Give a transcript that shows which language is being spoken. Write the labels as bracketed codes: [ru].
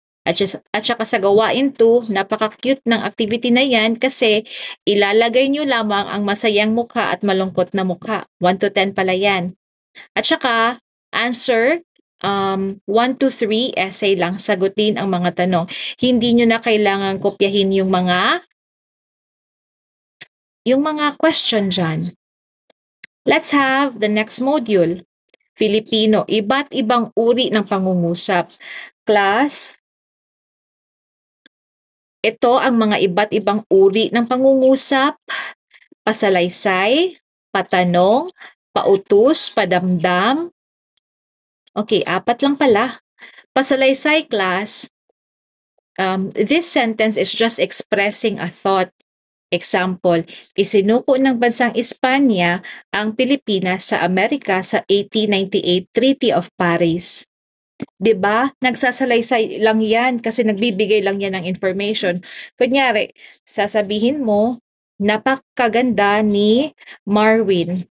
[tl] At saka sa gawain 2, napaka-cute ng activity na yan kasi ilalagay nyo lamang ang masayang mukha at malungkot na mukha. 1 to 10 pala yan. At saka, answer 1 to 3, essay lang, sagutin ang mga tanong. Hindi nyo na kailangan kopyahin yung mga question dyan. [en] Let's have the next module. [tl] Filipino, iba't ibang uri ng pangungusap. Class, ito ang mga iba't ibang uri ng pangungusap. Pasalaysay, patanong, pautus, padamdam. Okay, 4 lang pala. [en] Pasalaysay, class, this sentence is just expressing a thought. [tl] Example, isinuko ng bansang Espanya ang Pilipinas sa Amerika sa 1898 Treaty of Paris. 'Di ba? Nagsasalaysay lang 'yan kasi nagbibigay lang 'yan ng information. Kunyari, sasabihin mo, napakaganda ni Marwin.